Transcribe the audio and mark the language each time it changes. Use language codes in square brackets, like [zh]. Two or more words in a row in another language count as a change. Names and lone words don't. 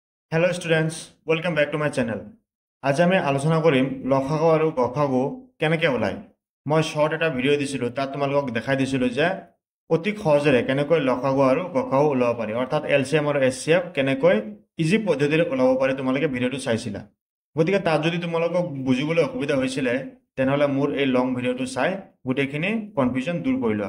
[en] Hello students welcome back to my channel. [as] आज আমি আলোচনা কৰিম লসাগু আৰু গসাগু কেনেকৈ ওলায়। মই শৰ্ট এটা ভিডিঅ' দিছিলোঁ, তাত তোমালোকক দেখাই দিছিলোঁ যে অতি সহজেৰে কেনেকৈ লসাগু আৰু গসাগু ওলাব পাৰি, অৰ্থাৎ এলচিএম আৰু এছচিএফ কেনেকৈ ইজি পদ্ধতিৰে ওলাব পাৰি। তোমালোকে ভিডিঅ'টো চাইছিলা, গতিকে তাত যদি তোমালোকক বুজিবলৈ অসুবিধা হৈছিলে তেনেহ'লে মোৰ এই লং ভিডিঅ'টো চাই গোটেইখিনি কনফিউজন দূৰ কৰি লোৱা।